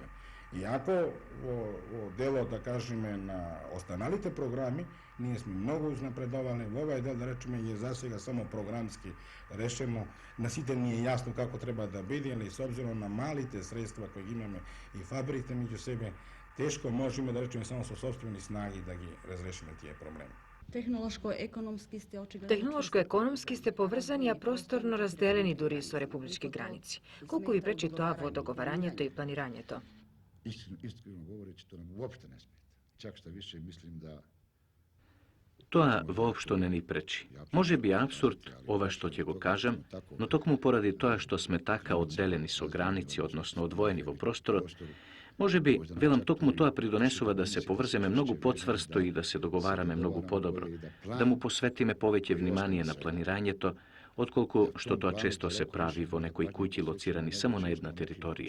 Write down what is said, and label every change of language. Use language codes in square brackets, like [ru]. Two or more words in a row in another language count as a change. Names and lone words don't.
[mk] Иако во делот, да кажеме, на останалите програми, ние сме многу узнапредовали, во овај дел, да речеме, е за сега само програмски решено, на сите ни е јасно како треба да биде, али с обзиром на малите средства кои имаме и фабриките меѓу себе, тешко можеме, да речеме, само со собствени снаги да ги разрешиме тие проблеми. Технолошко-економски сте поврзани, а просторно разделени дури со републички граници. Колку ви пречи тоа во договарањето и планирањето? [sr] Iskreno govoreći, to nam uopšte ne smeta. Čak što više mislim da [mk] Тоа воопшто не ни пречи. Може би апсурд ова што ќе го кажам, но токму поради тоа што сме така одделени со граници, односно одвоени во просторот, може би, велам, токму тоа придонесува да се поврземе многу поцврсто и да се договараме многу подобро, да му посветиме повеќе внимание на планирањето, отколку што тоа често се прави во некои куќи лоцирани само на една територија.